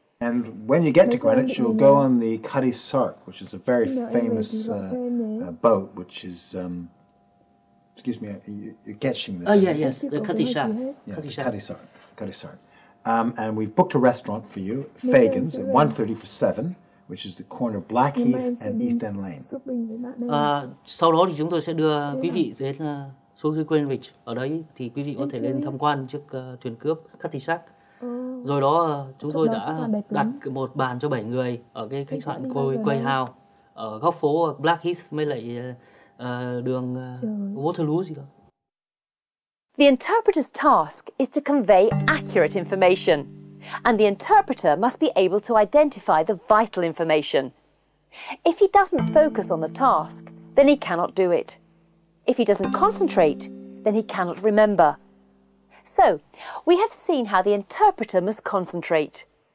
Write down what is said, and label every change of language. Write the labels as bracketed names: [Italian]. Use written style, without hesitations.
[English] And when you get to Greenwich, you'll go on the Cutty Sark, which is a very famous boat, which is... excuse me, you're catching this. Oh, yeah, yes, the Cutty Sark. Yeah, Cutty Sark. And we've booked a restaurant for you, Fagan's, at 1:30 for 7, which is the corner of Blackheath and East End Lane. [Vietnamese] Sau đó thì chúng tôi sẽ đưa quý vị đến xuống dưới Greenwich. Ở đấy thì quý vị có thể lên tham quan chiếc thuyền cướp Cutty Sark. Rồi đó chúng tôi đã đặt một bàn cho 7 người ở cái khách sạn Quay House ở góc phố Blackheath với lại đường Waterloo gì đó. [English] The interpreter's task is to convey accurate information, and the interpreter must be able to identify the vital information. If he doesn't focus on the task, then he cannot do it. If he doesn't concentrate, then he cannot remember. So, we have seen how the interpreter must concentrate.